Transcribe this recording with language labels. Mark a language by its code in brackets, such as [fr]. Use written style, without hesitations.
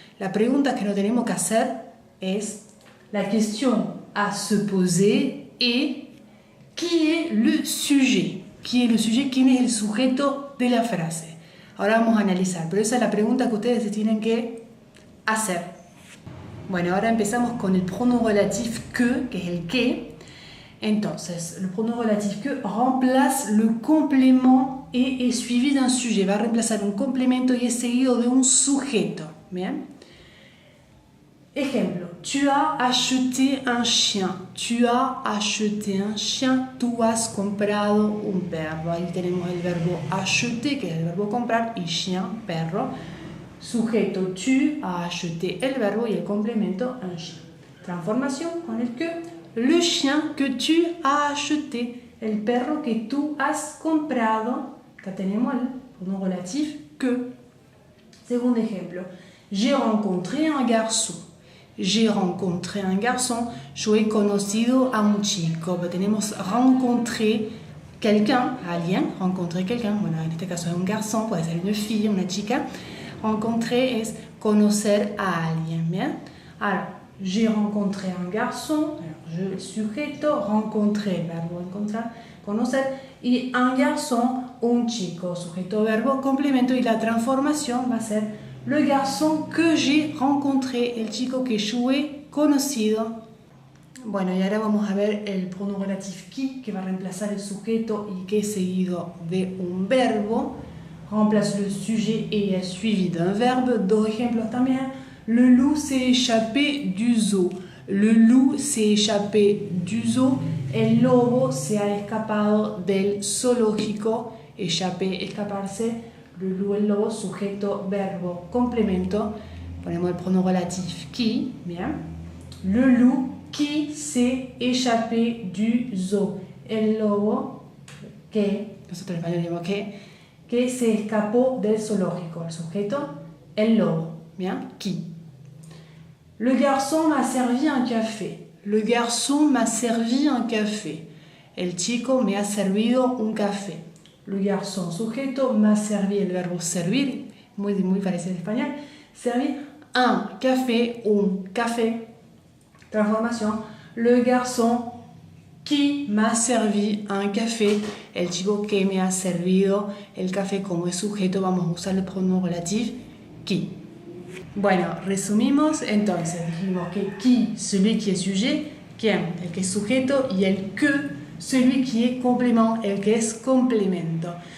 [es] La pregunta que no tenemos que hacer es [fr] la question à se poser et qui est le sujet. Qui est le sujet, [es] quién es el sujeto de la frase. Ahora vamos a analizar, pero esa es la pregunta que ustedes se tienen que hacer. Bueno, ahora empezamos con el pronom relatif que es el que. [fr] Entonces, le pronom relatif que remplace le complément et est suivi d'un sujet. [es] Va a reemplazar un complemento y es seguido de un sujeto. Bien. Ejemplo, [fr] tu as acheté un chien. Tu as acheté un chien. [es] Tú has comprado un perro. Ahí tenemos el verbo acheter, que es el verbo comprar, y chien, perro. Sujeto, [fr] tu as acheté [es] el verbo y el complemento un chien. Transformación con el que. [fr] Le chien que tu as acheté. [es] El perro que tú has comprado. Acá tenemos el pronom relatif que. Segundo ejemplo, [fr] j'ai rencontré un garçon. J'ai rencontré un garçon. [es] Yo he conocido a un chico. Tenemos [fr] rencontré quelqu'un, alguien, rencontré quelqu'un. [es] Bueno, en este caso es un garçon, puede ser una fille, una chica. Rencontrer es conocer a alguien, bien. [fr] Alors, j'ai rencontré un garçon. [es] Alors, je, el sujeto, rencontré, verbo encontrar, conocer. Y un garçon, un chico, sujeto, verbo, complemento. Y la transformación va a ser [fr] le garçon que j'ai rencontré, [es] el chico que yo he conocido. Bueno, y ahora vamos a ver el pronom relatif qui, que va a reemplazar el sujeto y que es seguido de un verbo. [fr] Remplace le sujet et est suivi d'un verbe. [es] Dos ejemplos también. [fr] Le loup s'est échappé du zoo. Le loup s'est échappé du zoo. [es] El lobo se ha escapado del zoológico. Échapper, escaparse. Le loup, el lobo, sujeto, verbo, complemento. Ponemos el pronom relatif qui, bien. [fr] Le loup qui s'est échappé du zoo. [es] El lobo que, nosotros en español decimos que se escapó del zoológico. El sujeto, el lobo, bien. Qui. [fr] Le garçon m'a servi un café. Le garçon m'a servi un café. [es] El chico me ha servido un café. Le garçon, sujeto, m'a servi, el verbo servir, muy parecido en español. Servir un café, un café. Transformación. [fr] Le garçon qui m'a servi un café. [es] El chico que me ha servido el café. Como es sujeto, vamos a usar el pronom relatif qui. Bueno, resumimos entonces. Dijimos que qui, [fr] celui qui est sujet, [es] quién, el que es sujeto, y el que, [fr] celui qui est complément, [es] el que es complemento.